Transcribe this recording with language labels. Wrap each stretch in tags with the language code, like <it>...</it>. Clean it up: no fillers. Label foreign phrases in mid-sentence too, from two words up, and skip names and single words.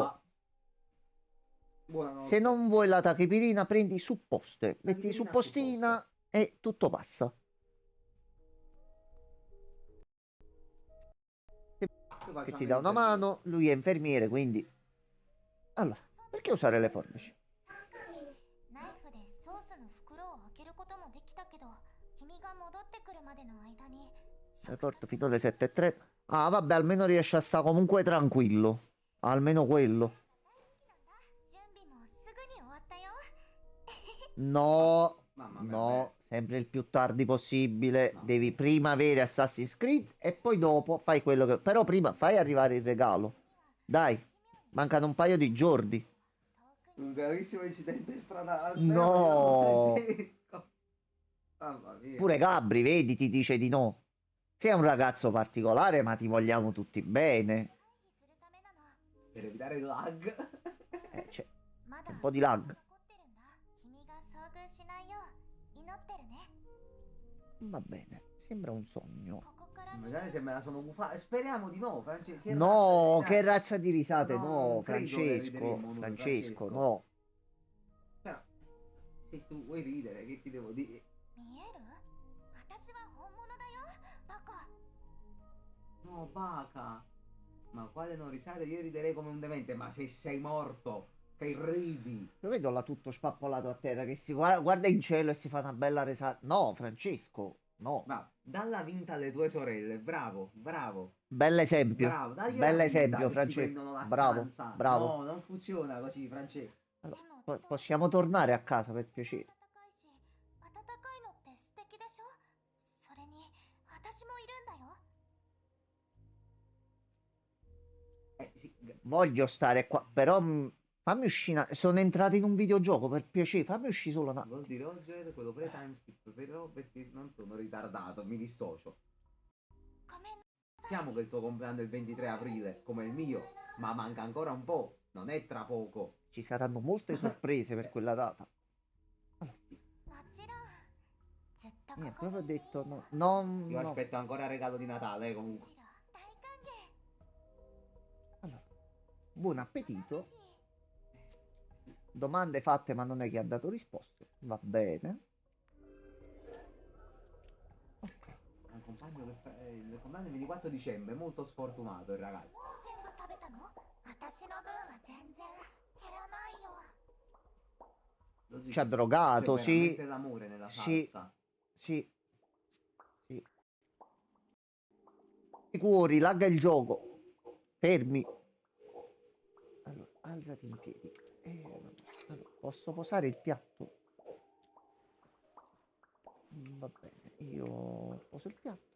<it>va. Buonanotte. Se non vuoi la tachipirina, prendi supposte. Metti Tachipirina suppostina e tutto passa. Che ti dà una mano, lui è infermiere, quindi... Allora, perché usare le forbici?</it> <ja>確かにナイフでソースの袋を開けることもできたけど、君が戻ってくるまでの間に。</ja> <it>Aeroporto fino alle 7:30. Ah, vabbè, almeno riesce a stare comunque tranquillo. Almeno quello.</it> <ja>準備もすぐに終わったよ。</ja> <it>No, Mamma mia, no, sempre il più tardi possibile. No. Devi prima avere Assassin's Creed e poi dopo fai quello che... Però prima fai arrivare il regalo. Dai, mancano un paio di giorni. un gravissimo incidente stradale. No. Francesco. Mamma mia. Pure Gabri, vedi, ti dice di no. Sei un ragazzo particolare, ma ti vogliamo tutti bene.</it> <ja>回避するためなの。</ja> <it>Per evitare il lag. C'è</it> <ja>まだ</ja> <it>un po' di lag.</it> <ja>残ってるんだ。君が遭遇しないよう祈ってるね。</ja> <it>Va bene, sembra un sogno.</it> <ja>ここから見</ja> <it>Magari se me la sono bufata. Speriamo di no, Francesco. Che No, razza che di- razza di risate, No, no, non credo che rideremo Francesco, noi, Francesco, Francesco. no. Cioè, se tu vuoi ridere, che ti devo dire?</it> <ja>見える？私は本物だよ。バカ。</ja> <it>No, baca. Ma quale non risate? Io riderei come un demente. Ma se sei morto, che ridi. Lo vedo là tutto spappolato a terra che si guarda in cielo e si fa una bella risata. No, Francesco, no. Ma dalla vinta alle tue sorelle. Bravo, bravo. Bell'esempio. Bravo, dai Bell'esempio, si Francesco. prendono la Bravo, stanza. bravo. No, non funziona così, Francesco. Allora, possiamo tornare a casa per piacere.</it> <ja>暖かいのって素敵でしょ。それに私もいるんだよ。</ja> <it>Sì, Voglio stare qua, però fammi uscire. Sono entrato in un videogioco per piacere. Fammi uscire solo una. vuol dire Roger, quello pre-</it> <en>time skip,</en> <it>però perché non sono ritardato, mi dissocio.</it> <ja>ごめん。</ja> <it>Sappiamo che il tuo compleanno è il 23 aprile, come il mio, ma manca ancora un po', non è tra poco. Ci saranno molte sorprese per quella data.</it> <ja>もちろん。ずっとここに</ja> <it>Proprio ho detto no. No, Io no. aspetto ancora il regalo di Natale,</it> <ja>む</ja> <it>comunque.</it> <ja>しろ大歓迎。</ja> <it>Allora, buon appetito. Domande fatte, ma non è che ha dato risposte. Va bene. Ok. Un compagno che fa il compleanno è il 24 dicembre, molto sfortunato il ragazzo.</it> <ja>もう全部食べたの？私の分は全然減らないよ。</ja> <it>Così Ci ha c'è drogato, sì. veramente l'amore nella Sì. salsa. Sì. Sì. I cuori, lagga il gioco. Fermi. Allora, alzati in piedi. Allora, posso posare il piatto? Va bene, io poso il piatto.</it>